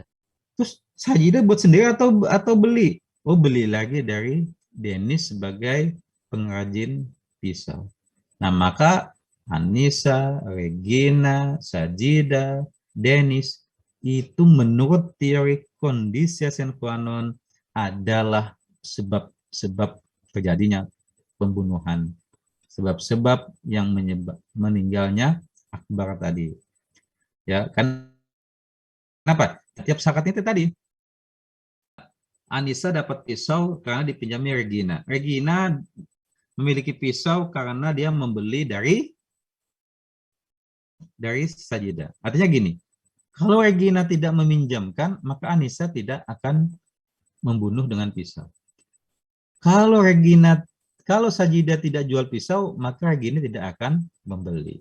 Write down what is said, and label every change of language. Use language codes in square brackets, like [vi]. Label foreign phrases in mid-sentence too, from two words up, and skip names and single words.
[id] Terus Sajida buat sendiri atau beli? Oh, beli lagi dari Denis sebagai pengrajin pisau. Nah, maka Anissa, Regina, Sajida, Denis itu menurut teori kondisi [la] sine qua non [id] adalah sebab-sebab terjadinya pembunuhan. Sebab-sebab yang meninggalnya Akbar tadi. Ya, kan kenapa? Tiap saat itu tadi Anissa dapat pisau karena dipinjami Regina. Regina memiliki pisau karena dia membeli dari Sajida. Artinya gini, kalau Regina tidak meminjamkan, maka Anissa tidak akan membunuh dengan pisau. Kalau Sajida tidak jual pisau, maka Regina tidak akan membeli.